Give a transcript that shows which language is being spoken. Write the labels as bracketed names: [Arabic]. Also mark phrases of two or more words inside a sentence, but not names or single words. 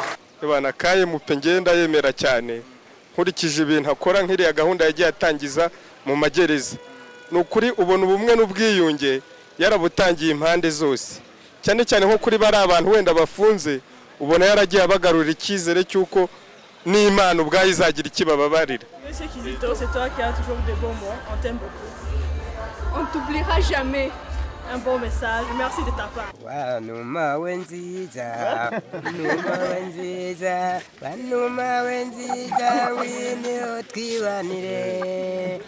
[Kinyarwanda] Ebana kaye mupe ngenda yemera cyane nkurikije ibintu akora nk'iriya gahunda yagiye atangiza mu magereza. Nukuri ubona ubumwe n'ubwiyunge yarabutangiye impande zose, cyane cyane nko kuri bari abantu wenda bafunze, ubona yaragiye abagarura icyizere cy'uko n'Imana ubwayo izagira ikibababarira. [French] Monsieur Kizito, c'est toi qui as toujours de bons mots, on t'aime beaucoup. On t'oubliera jamais. Un bon message, merci de ta part. Wanuma wenziza, numa wenziza, wanuma wenziza, wini otwibanire.